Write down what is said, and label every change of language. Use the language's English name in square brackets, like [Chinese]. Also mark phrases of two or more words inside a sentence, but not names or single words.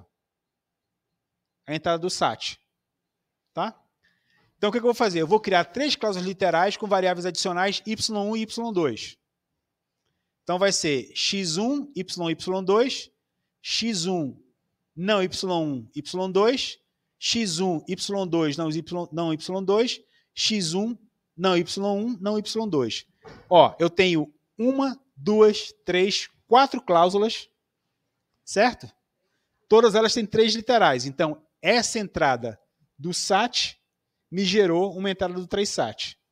[Portuguese] A entrada do SAT. Tá? Então, o que eu vou fazer? Eu vou criar 3 cláusulas literais com variáveis adicionais y1 e y2. Então, vai ser x1, y2, x1 não y1, y2, x1, y2 não y2, x1 não y1, não y2. Ó, eu tenho 1, 2, 3, 4 cláusulas, certo? Todas elas têm 3 literais. Então, essa entrada do SAT me gerou uma entrada do 3 SAT.